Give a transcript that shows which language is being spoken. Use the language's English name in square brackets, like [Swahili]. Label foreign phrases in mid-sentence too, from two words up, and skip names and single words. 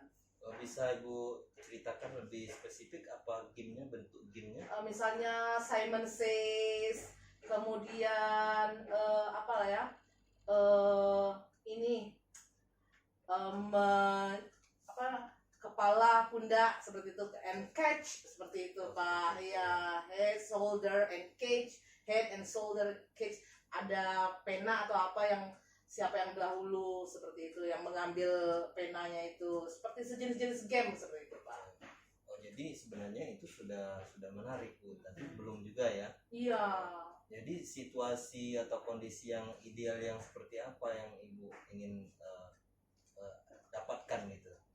[Indonesian] Bisa ibu ceritakan lebih spesifik apa gamenya, bentuk gamenya? Misalnya Simon Says, kemudian apa lah ya, ini apa, kepala, pundak, seperti itu, [English] and catch, [Indonesian] seperti itu Pak. Ya, [English] head, shoulder, and catch, head and shoulder, catch. [Indonesian] Ada pena atau apa yang siapa yang dahulu, seperti itu, yang mengambil penanya itu, seperti sejenis-jenis game seperti itu Pak. Oh, jadi sebenarnya itu sudah menarik Bu, tapi belum juga ya. Iya. Jadi situasi atau kondisi yang ideal yang seperti apa yang ibu ingin dapatkan gitu?